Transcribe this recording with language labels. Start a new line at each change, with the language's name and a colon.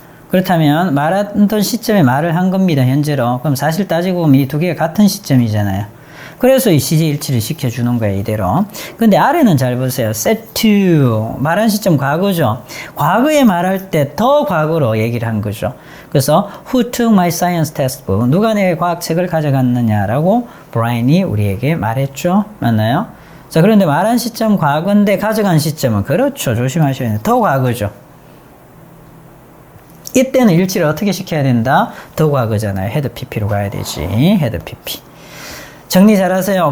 Korean: 그렇다면 말했던 시점에 말을 한 겁니다. 현재로. 그럼 사실 따지고 보면 이 두 개가 같은 시점이잖아요. 그래서 이 시제 일치를 시켜주는 거예요, 이대로. 근데 아래는 잘 보세요. set to. 말한 시점 과거죠. 과거에 말할 때 더 과거로 얘기를 한 거죠. 그래서
English: who took my science textbook?
Korean: 누가 내 과학책을 가져갔느냐라고 브라인이 우리에게 말했죠. 맞나요? 자, 그런데 말한 시점 과거인데 가져간 시점은 그렇죠. 조심하셔야 돼요. 더 과거죠. 이때는 일치를 어떻게 시켜야 된다? 더 과거잖아요. had pp로 가야 되지. had pp. 정리 잘하세요.